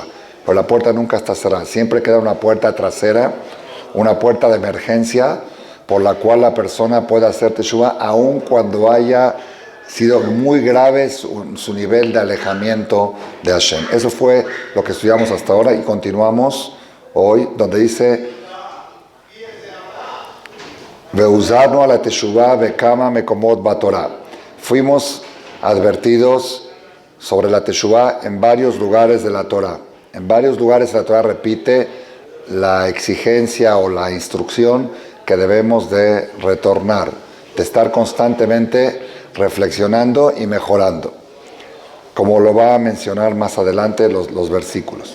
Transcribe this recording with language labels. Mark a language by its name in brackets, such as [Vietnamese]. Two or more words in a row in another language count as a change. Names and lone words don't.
[Spanish] Pero la puerta nunca está cerrada. Siempre queda una puerta trasera, una puerta de emergencia por la cual la persona puede hacer Teshuvá, aun cuando haya sido muy grave su nivel de alejamiento de Hashem. Eso fue lo que estudiamos hasta ahora y continuamos hoy, donde dice [Hebrew] והוזהרנו על התשובה בכמה מקומות בתורה. [Spanish] Fuimos advertidos sobre la Teshuvá en varios lugares de la Torah. En varios lugares la Torah repite la exigencia o la instrucción que debemos de retornar, de estar constantemente reflexionando y mejorando, como lo va a mencionar más adelante los versículos.